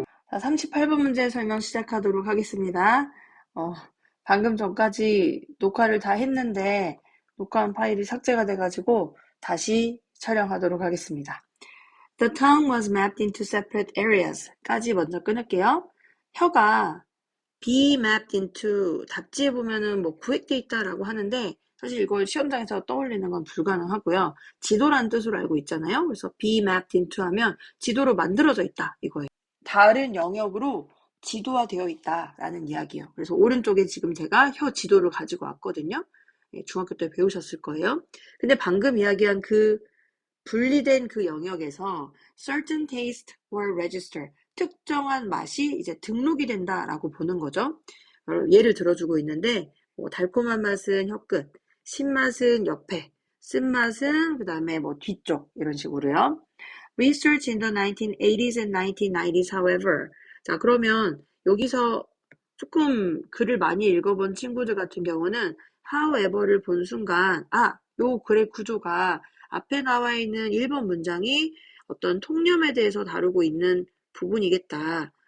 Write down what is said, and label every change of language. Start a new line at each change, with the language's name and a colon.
Korean: 38번 문제 설명 시작하도록 하겠습니다. 방금 전까지 녹화를 다 했는데 녹화한 파일이 삭제가 돼가지고 다시 촬영하도록 하겠습니다.
English: The tongue was mapped into separate areas
Korean: 까지 먼저 끊을게요. 혀가 be mapped into 답지에 보면은 뭐 구획돼 있다라고 하는데 사실 이걸 시험장에서 떠올리는 건 불가능하고요. 지도라는 뜻으로 알고 있잖아요. 그래서 be mapped into 하면 지도로 만들어져 있다 이거예요. 다른 영역으로 지도화되어 있다라는 이야기예요. 그래서 오른쪽에 지금 제가 혀 지도를 가지고 왔거든요. 중학교 때 배우셨을 거예요. 근데 방금 이야기한 그 분리된 그 영역에서
English: certain taste were registered.
Korean: 특정한 맛이 이제 등록이 된다라고 보는 거죠. 예를 들어주고 있는데 달콤한 맛은 혀끝, 신맛은 옆에, 쓴맛은 그 다음에 뭐 뒤쪽 이런 식으로요.
English: Research in the 1980s and 1990s, however.
Korean: 자, 그러면 여기서 조금 글을 많이 읽어본 친구들 같은 경우는 however를 본 순간 요 글의 구조가 앞에 나와 있는 1번 문장이 어떤 통념에 대해서 다루고 있는 부분이겠다.